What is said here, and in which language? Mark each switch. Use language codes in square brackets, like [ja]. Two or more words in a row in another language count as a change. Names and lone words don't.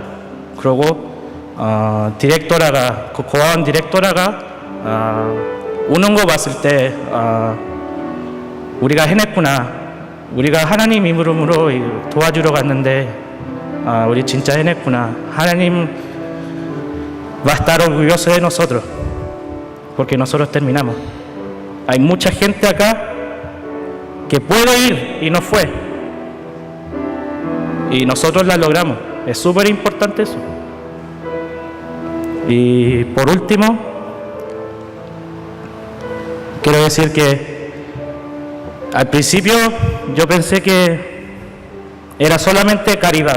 [ko] 그러고 디렉토라가 그 고아원 디렉토라가 우는 거 봤을 때 우리가 해냈구나. 우리가 하나님 이름으로 도와주러 갔는데 우리 진짜 해냈구나. [es] 하나님 va a estar orgulloso de nosotros porque nosotros terminamos. Hay mucha gente acá que pudo ir y no fue y nosotros la logramos. Es súper importante eso. Y por último, quiero decir que al principio yo pensé que era solamente caridad.